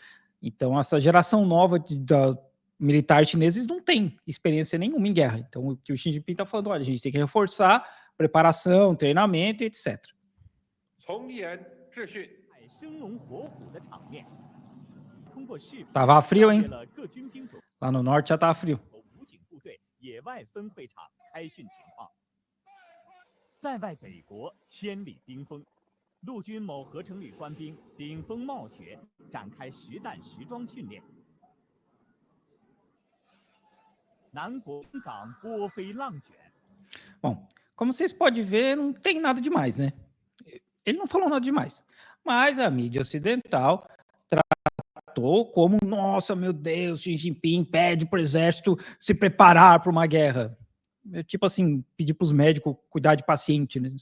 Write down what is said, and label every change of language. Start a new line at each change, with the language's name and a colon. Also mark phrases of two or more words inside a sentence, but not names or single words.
Portuguese: Então, essa geração nova militares chineses não tem experiência nenhuma em guerra. Então, o que o Xi Jinping está falando, olha, a gente tem que reforçar preparação, treinamento, etc. Tava frio, hein? Lá no norte já tava frio.
Chinese: 野外分会场开训情况，塞外北国千里冰封，陆军某合成旅官兵顶风冒雪展开实弹实装训练。南国港波飞浪卷。
Portuguese: Bom, como vocês podem ver, não tem nada demais, né? Ele não falou nada demais. Mas a mídia ocidental tratou como, nossa, meu Deus, Xi Jinping pede para o exército se preparar para uma guerra. É tipo assim, pedir para os médicos cuidar de paciente, né?